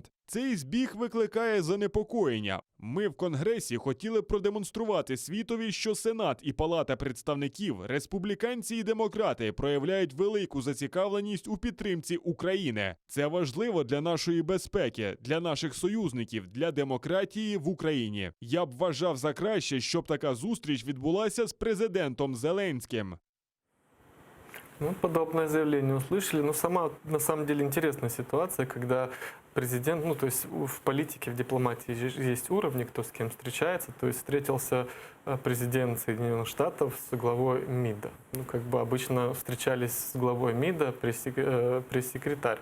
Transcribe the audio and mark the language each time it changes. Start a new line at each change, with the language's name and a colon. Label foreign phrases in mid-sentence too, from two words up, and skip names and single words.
Ukrainian: Цей збіг викликає занепокоєння. Ми в Конгресі хотіли продемонструвати світові, що Сенат і Палата представників, республіканці і демократи проявляють велику зацікавленість у підтримці України. Це важливо для нашої безпеки, для наших союзників, для демократії в Україні. Я б вважав за краще, щоб така зустріч відбулася з президентом Зеленським.
Russian: Ну, подобное заявление услышали. Но сама, на самом деле, интересная ситуация, когда президент, ну, то есть в политике, в дипломатии есть уровни, кто с кем встречается. То есть встретился президент Соединенных Штатов с главой МИДа. Ну, как бы обычно встречались с главой МИДа пресс-секретарь.